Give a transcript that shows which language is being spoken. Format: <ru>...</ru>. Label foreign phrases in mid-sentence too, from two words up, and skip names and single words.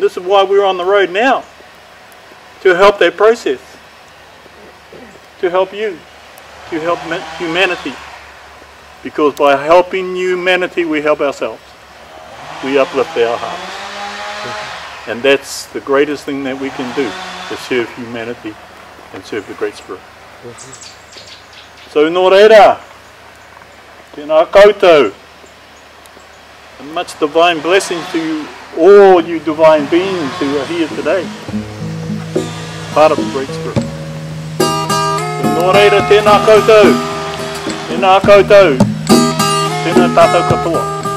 <en>This is why we're on the road now, to help that process, to help you, to help humanity. Because by helping humanity, we help ourselves. We uplift our hearts. And that's the greatest thing that we can do, to serve humanity and serve the Great Spirit. So,</en> <mi>nō reira, tēnā koutou,</mi> <en>and much divine blessings to you, all you divine beings who are here today, part of the Great Spirit. So,</en> <mi>nō reira, tēnā koutou, tēnā tātou katoa.</mi>